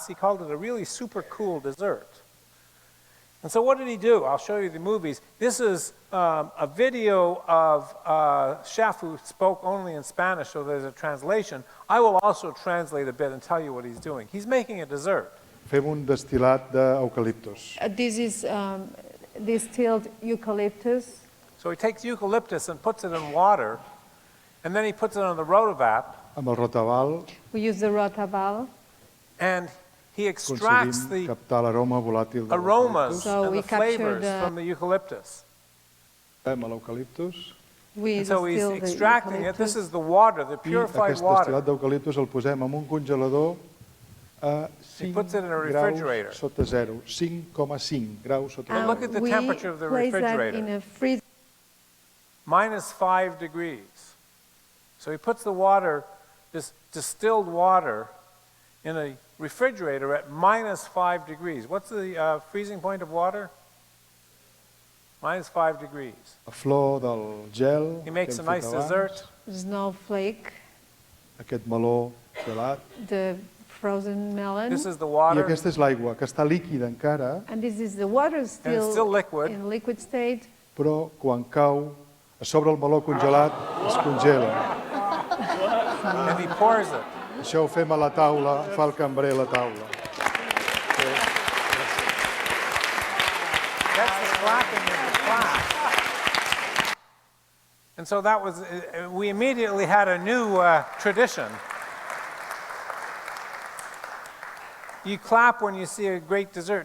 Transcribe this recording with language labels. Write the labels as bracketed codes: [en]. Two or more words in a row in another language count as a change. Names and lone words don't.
[en] He called it a really super cool dessert. And so what did he do? I'll show you the movies. This is a video of a chef who spoke only in Spanish, so there's a translation. I will also translate a bit and tell you what he's doing. He's making a dessert. [ca] Fem un destil·lat d'eucaliptus. [en] This is distilled eucalyptus. So he takes eucalyptus and puts it in water, and then he puts it on the rotovap. [ca] Amb el rotaval [en] We use the rotaval. And he extracts [ca] aconseguim [en] the [ca] captar l'aroma volàtil de [en] aromas So and we the capture flavors the- from the eucalyptus. [ca] Amb l'eucaliptus [en] We And so he's distill the extracting it. This eucalyptus. is the water, the [ca] i [en] purified [ca] aquest [en] water. [ca] destil·lat d'eucaliptus el posem en un congelador a [en] He 5 puts it in a refrigerator. [ca] graus sota zero. 5,5 graus sota [en] And [ca] zero. [en] look at the We temperature of the place that refrigerator. in a freezer. -5 degrees. So he puts the water, this distilled water, in a refrigerator at -5 degrees. What's the freezing point of water? -5 degrees. [ca] La flor del gel [en] He [ca] que [en] makes a [ca] hem fet [en] nice [ca] abans, [en] dessert. Snowflake, [ca] aquest meló gelat. [en] the frozen melon. This is the I water. [ca] aquesta és l'aigua, que està líquida encara, [en] And this is the water still, still liquid. in liquid state. [ca] però quan cau a sobre el meló congelat es congela. [en] And he pours it. [ca] Això ho fem a la taula, fa el cambrer a la taula. [en] That's the clapping of the class. And so that was, we immediately had a new tradition. You clap when you see a great dessert.